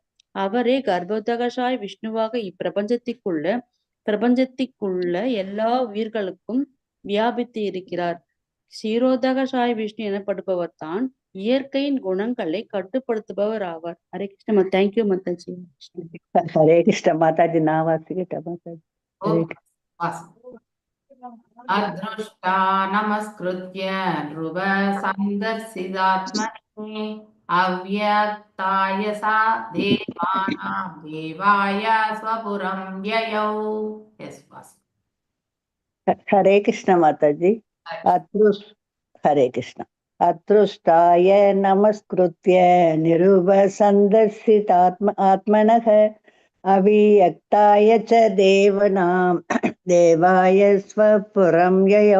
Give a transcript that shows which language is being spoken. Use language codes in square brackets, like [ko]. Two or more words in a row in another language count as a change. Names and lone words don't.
[ta] அவரே கர்ப்போதகசாய் விஷ்ணுவாக பிரபஞ்சத்திற்குள்ள எல்லா உயிர்களுக்கும் வியாபித்து இருக்கிறார். க்ஷீரோதகசாய் விஷ்ணு எனப்படுபவர் தான் இயற்கையின் குணங்களை கட்டுப்படுத்துபவர் ஆவார். ஹரே கிருஷ்ண. தேங்க்யூ மாதாஜி. ஹரே கிருஷ்ண மாதாஜி. நான் வாசிக்கிட்டேன் மாதாஜி. ஹரே [sa] अदृष्टा नमस्कृत्य ध्रुव सन्दर्शिदात्मने अव्यक्ताय सा देवानां देवाय स्वपुरं व्ययौ. [ta] ஹரே கிருஷ்ண மாதாஜி. ஹரே கிருஷ்ண. [sa] अदृष्टाय नमस्कृत्य नृपसन्दर्शितात्मने अव्यक्ताय च देवानां देवाय स्वपुरं ययौ.